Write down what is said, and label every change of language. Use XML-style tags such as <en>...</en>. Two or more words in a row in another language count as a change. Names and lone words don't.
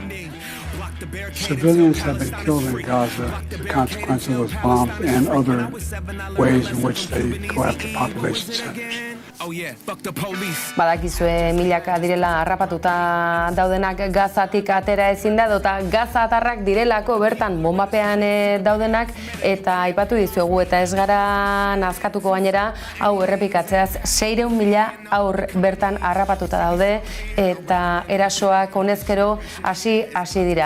<en>Civilians have been killed in Gaza as a consequence of those bombs and other ways in which they go after population centers.</en> <eu>Badakizue milaka direla harrapatuta daudenak Gazatik atera ezin da, eta Gaza atarrak direlako bertan bombapean daudenak, eta aipatu dizuegu eta ez gara nazkatuko gainera, hau errepikatzeaz 600.000 haur bertan harrapatuta daude, eta erasoak honezkero hasi dira.</eu>